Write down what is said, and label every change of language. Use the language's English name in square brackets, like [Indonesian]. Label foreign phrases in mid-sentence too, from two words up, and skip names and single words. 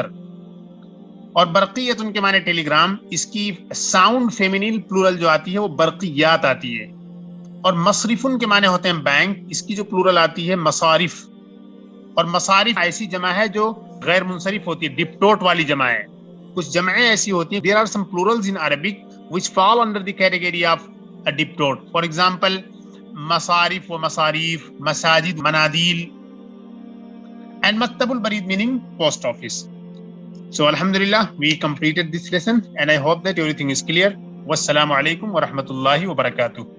[Urdu] اور برقیت ان کے معنی ٹیلی گرام. اس کی [English] sound feminine plural [Urdu] جو آتی ہے وہ برقیات آتی ہے. اور مصرف ان کے معنی ہوتے ہیں بینک. اس کی جو پلورل آتی ہے مصارف. اور مصارف ایسی جمع ہے جو غیر منصرف ہوتی ہے, ڈپٹوٹ والی جمع ہے. کچھ جمعیں ایسی ہوتی ہیں, [English] there are some plurals in Arabic which fall under the category of a diptote. For example, [Arabic] مصارف و مصاریف, مساجد, منادیل, [English] and [Arabic] مکتب البرید [English] meaning post office. So alhamdulillah, we completed this lesson and I hope that everything is clear. [Arabic] والسلام عليكم ورحمة الله وبركاته.